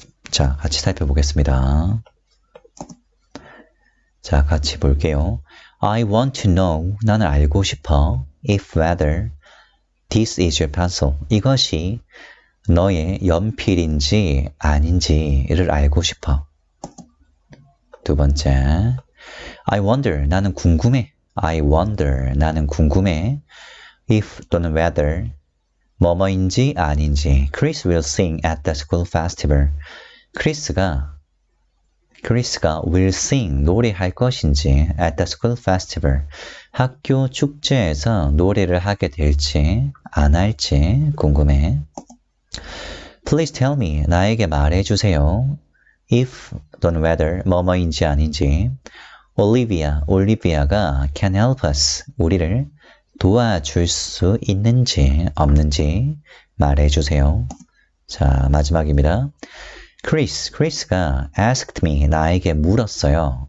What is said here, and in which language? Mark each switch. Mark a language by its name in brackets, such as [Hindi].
[Korean] 자, 같이 살펴보겠습니다. 자, 같이 볼게요. [English] I want to know, [Korean] 나는 알고 싶어. [English] If whether this is your pencil, [Korean] 이것이 너의 연필인지 아닌지를 알고 싶어. 두 번째, [English] I wonder, [Korean] 나는 궁금해. [English] I wonder, [Korean] 나는 궁금해. If 또는 whether, 뭐뭐인지 아닌지. [English] Chris will sing at the school festival. [Korean] 크리스가 [English] will sing, [Korean] 노래할 것인지 [English] at the school festival, [Korean] 학교 축제에서 노래를 하게 될지 안 할지 궁금해. [English] Please tell me, [Korean] 나에게 말해주세요. If 또는 whether, 뭐뭐인지 아닌지. 올리비아가 [English] can help us, [Korean] 우리를 도와줄 수 있는지 없는지 말해주세요. 자, 마지막입니다. 크리스가 [English] asked me, [Korean] 나에게 물었어요.